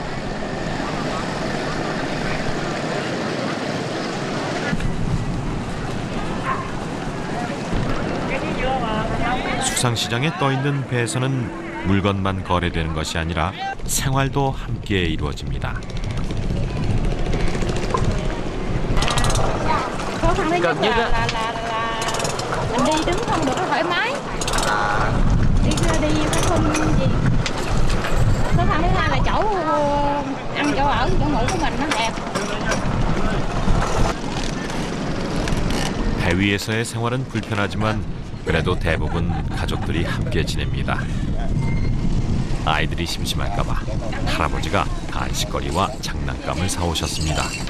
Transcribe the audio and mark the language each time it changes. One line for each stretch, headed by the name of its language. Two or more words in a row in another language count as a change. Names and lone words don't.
Korean: 수상시장에 떠있는 배에서는 물건만 거래되는 것이 아니라 생활도 함께 이루어집니다.
Vietnamese: Khó khăn thứ nhất là mình đi đứng không được có thoải mái, đi phải không gì. Khó khăn thứ hai là chỗ ăn chỗ ở chỗ ngủ của mình nó hẹp.
Korean: 배 위에서의 생활은 불편하지만 그래도 대부분 가족들이 함께 지냅니다. 아이들이 심심할까봐 할아버지가 간식거리와 장난감을 사오셨습니다.